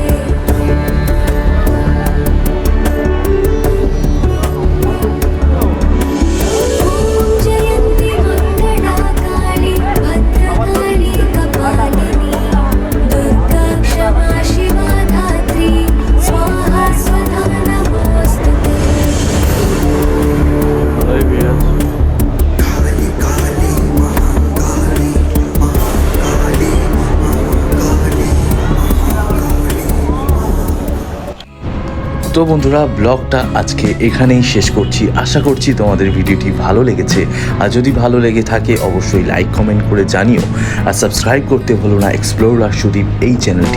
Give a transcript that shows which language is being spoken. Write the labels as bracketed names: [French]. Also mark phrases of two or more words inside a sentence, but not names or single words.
[Sanskrit] जयन्ति मङ्गला काली भद्रकाली कपालिनी दुर्गा क्षमा शिवा धात्री स्वाहा स्वधा नमोऽस्तुते। [Bangla] ভালোই ভিড় আছে। [Sanskrit] काली काली महाकाली महाकाली महाकाली। [Bangla] তো বন্ধুরা, ব্লগটা আজকে এখানেই শেষ করছি। আশা করছি তোমাদের ভিডিওটি ভালো লেগেছে, আর যদি ভালো লেগে থাকে অবশ্যই [English] like comment [Bangla] করে জানিও, আর সাবস্ক্রাইব করতে ভুলো না এক্সপ্লোরার সুদীপ এই চ্যানেলটিকে।